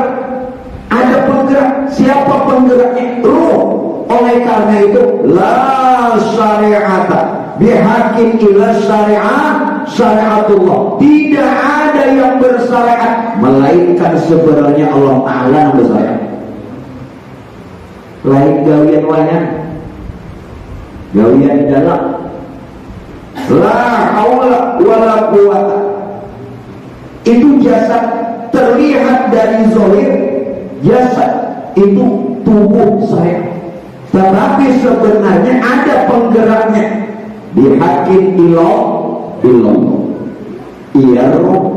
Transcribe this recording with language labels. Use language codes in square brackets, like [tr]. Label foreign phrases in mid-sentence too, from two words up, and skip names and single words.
[id] Ada penggerak. Siapa penggeraknya? Ruh. Oleh karena itu, [ar] لا شريعة بحق إلا شريعة الله. [id] Tidak ada yang bersyariat melainkan sebenarnya Allah Ta'ala yang bersyariat. [bjn] Lain gawian wanya, gawian dalam. [ar] لا حول ولا قوة. [id] Itu jasad terlihat dari zahir, jasad itu tubuh saya. Tetapi sebenarnya ada penggeraknya. [ar] بحق إله. [id] Iya roh.